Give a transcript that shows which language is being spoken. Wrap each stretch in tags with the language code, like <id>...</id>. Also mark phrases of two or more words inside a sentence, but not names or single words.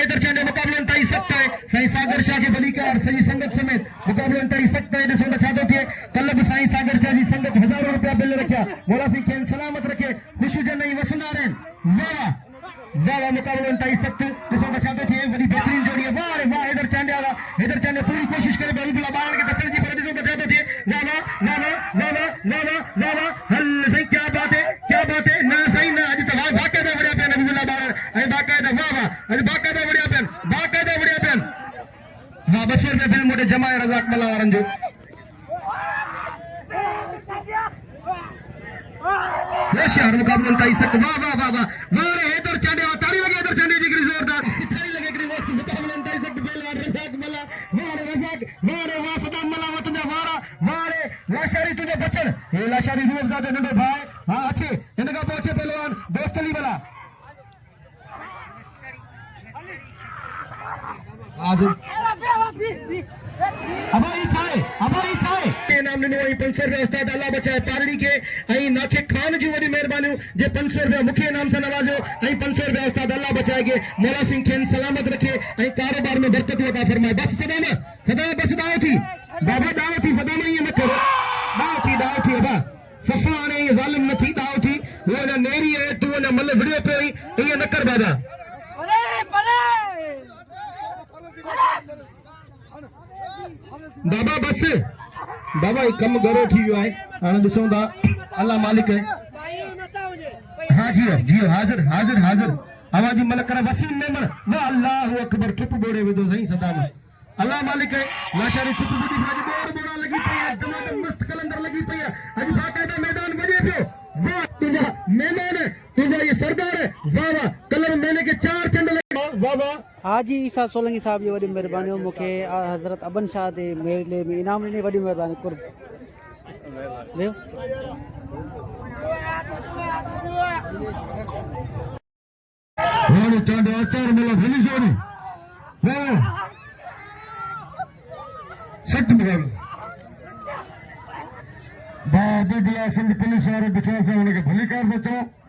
<sd>हैदर चांडो मुकाबले ताईं सख्त है साईं सागर शाह के भलीकार सॼी संगत समेत मुकाबले ताईं सख्त है ॾिसो त छा थो थिए कल्ह बि साईं सागर शाह जी संगत हज़ारों रुपया बिल रखिया मौला साईं खेनि सलामत रखे ख़ुशि हुजनि ऐं वसंदा रहनि वाह वाह वाह वाह मुकाबले ताईं सख्त ॾिसो त छा थो थिए वॾी बहितरीन जोड़ी है वाह रे वाह हैदर चांडो वाह हैदर चांडो पूरी कोशिश करे हबीबुल्लाह बारन के दसण जी पर ॾिसो त छा थो थिए वाह वाह वाह वाह वाह वाह वाह वाह वाह वाह हल साईं</sd> <ur>क्या बात है</ur> <sd>न साईं न अॼु त बाक़ाइदा वड़िया पिया हबीबुल्लाह बारन ऐं बाक़ाइदा वाह वाह अॼु बाक़ाइदा वड़िया पिया हाँ 200 रुपया बिल मोटे जमा है रज़ाक मला वारन जो होशियार मुकाबले ताईं सक वाह वाह वाह वाह वाह रे हैदर चांडे ताड़ी लगे हैदर चांडे जी हिकिड़ी ज़ोरदार ताड़ी लगे हिकिड़ी वक्त मुकाबले ताईं सक पहलवान रज़ाक मला वाह रे रज़ाक वाह रे वाह सदाम मला वा तुंहिंजा वारा वाह रे लाशारी तुंहिंजो बचन हे लाशारी रूह अफ़ज़ा जो नंढो भाउ हाँ अचे हिन खां पोइ अचे पहलवान दोस्त अली मला अबाई छाए इनाम ॾिनो ऐं 500 रुपया उस्ताद अल्लाह बचाए पारड़ी के ऐं नाखे खान जी वॾी महिरबानियूं जे 500 रुपया मूंखे इनाम सां नवाज़ियो ऐं 500 रुपया उस्ताद अल्लाह बचाए के मौला सिंह खेनि सलामत रखे ऐं कारोबार में बरकत अता फरमाए बस सदाम बस दाव थी बाबा दाव थी सदाम ईअं न करो दाव थी अबा सफ़ा हाणे ईअं ज़ालिम न थी दाव थी वो अञा नेरी आहे तूं अञा मल विड़ियो पियो ईअं न कर बाबा बाबा बस बाबा ये कम घरो थी वियो आहे हाणे ॾिसूं था अल्लाह मालिक है हाँ जी हाज़िर आवाज़ी मलक वसीम मेमन वाह अल्लाह अकबर ठुप बोड़े विधो सही सदा में अल्लाह मालिक है लाशारी ठुप बुधी भाजी बोड़ा लगी पई है दमादम मस्त कलंदर लगी पई है अज बाकायदा मैदान वजे पियो वाह तुझा मेहमान है तुझा ये सरदार है वाह वाह कलर मेले के 4 चंड लगे वाह वाह हाजी ईसा सोलंकी साहब जी वॾी महिरबानी मूंखे हज़रत अबन शाह जे मेले में इनाम ॾिनी वॾी महिरबानी कुर्ब वेहो वाह चांडो आचार मला भली जोड़ी वाह सट मुकाबले बाबे बिया सिंध पुलिस वाले</sd> <ur>बचाव से उनके</ur> <sd>भली कार बचाओ</sd>